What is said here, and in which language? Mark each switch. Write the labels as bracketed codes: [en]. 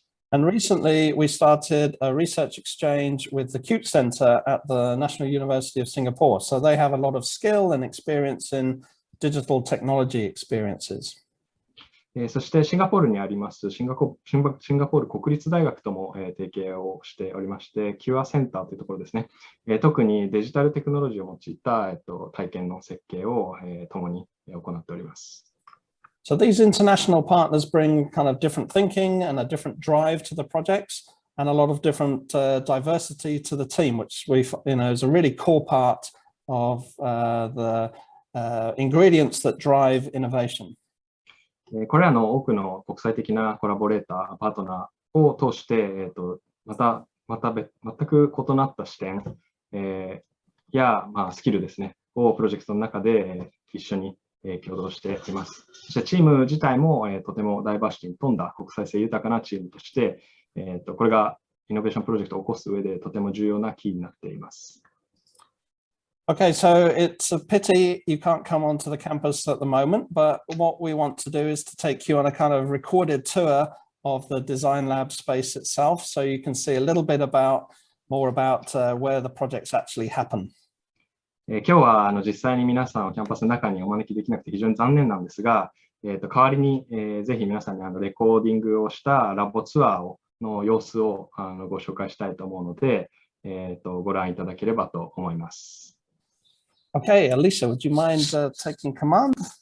[en] And recently we started a research exchange with the CUTE Center at the National University of Singapore. So they have a lot of skill and experience in digital technology experiences. [ja] そしてシンガポールにありますシンガポール国立大学とも提携をしておりまして、キュアセンターというところですね。特にデジタルテクノロジーを用いた体験の設計を共に行っております。 [en] So these international partners bring kind of different thinking and a different drive to the projects and a lot of different diversity to the team, which we is a really core part of the ingredients that drive innovation. [ja] これらの多くの国際的なコラボレーター、パートナーを通して、また全く異なった視点、や、スキルですね、をプロジェクトの中で一緒に共同しています。そしてチーム自体もとてもダイバーシティに富んだ国際性豊かなチームとして、これがイノベーションプロジェクトを起こす上でとても重要なキーになっています。 [en] Okay, so it's a pity you can't come onto the campus at the moment, but what we want to do is to take you on a kind of recorded tour of the Design Lab space itself, so you can see a little bit more about where the projects actually happen. [ja] 今日は実際に皆さんをキャンパスの中にお招きできなくて非常に残念なんですが、代わりにぜひ皆さんにレコーディングをしたラボツアーの様子をご紹介したいと思うので、ご覧いただければと思います。 [en] Okay, Alicia, would you mind taking command?